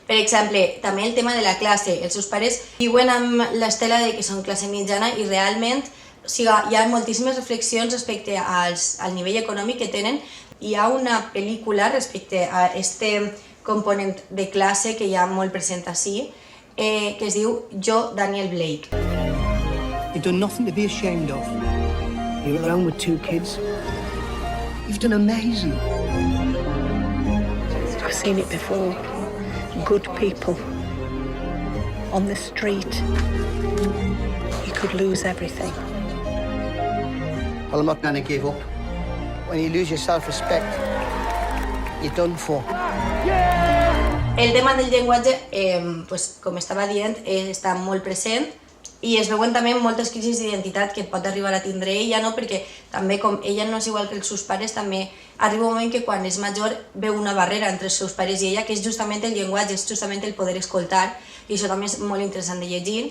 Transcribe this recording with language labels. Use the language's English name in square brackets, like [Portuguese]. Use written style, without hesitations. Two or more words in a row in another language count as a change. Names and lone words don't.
[Catalan] Per exemple, també el tema de la classe. Els seus pares viuen amb l'estela de que són classe mitjana i realment hi ha moltíssimes reflexions respecte al nivell econòmic que tenen. Hi ha una pel·lícula respecte a este component de classe que hi ha molt present així, que es diu Jo, Daniel Blake. [English] You've done nothing to be ashamed of. You're alone with 2 kids. You've done amazing. I've seen it before. Good people on the street. You could lose everything. Well, I'm not going to give up. When you lose your self-respect, you're done for. [Catalan] El tema del llenguatge, com estava dient, està molt present i es veuen també moltes crisis d'identitat que pot arribar a tindre ella, no? Perquè també com ella no és igual que els seus pares, també arriba un moment que quan és major veu una barrera entre els seus pares i ella, que és justament el llenguatge, és justament el poder escoltar, i això també és molt interessant de llegir.